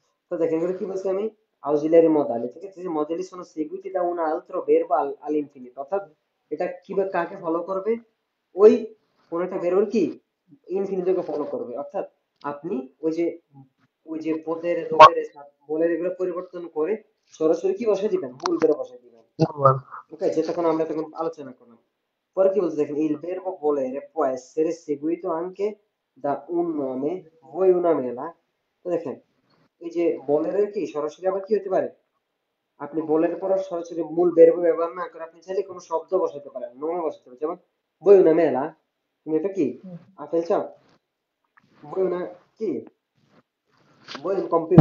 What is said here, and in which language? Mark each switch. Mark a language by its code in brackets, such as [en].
[bn] তো দেখেন এগুলো কি বলছি আমি, auxiliary modali, ঠিক আছে? যে [it] modali sono seguiti da un altro verbo all'infinito, [bn] অর্থাৎ এটা কিভাবে কাকে ফলো করবে, ওই কোন একটা verb কি ইনফিনিটিকে ফলো করবে, অর্থাৎ আপনি ওই যে পদের রবের বলের এগুলো পরিবর্তন করে সরাসরি কি বসাই দিবেন, মূল verb বসাই দিবেন। ওকে, যেটা আমরা তখন আলোচনা করলাম। [it] Poi che vuol dire che il verbo volere può essere seguito anche da un nome, vuoi una mela? [bn] তো দেখেন এই যে বলের কি সরাসরি আবার কি হতে পারে, আপনি বলের পর সরাসরি মূল verb ব্যবহার না করে আপনি চাইলে কোনো শব্দ বসাতে পারেন, নমে বসাতে পারেন, যেমন [it] vuoi una mela, [bn] তুমি এটা কি আপেল চাও, [it] vuoi una [bn] কি, [it] vuoi un computer,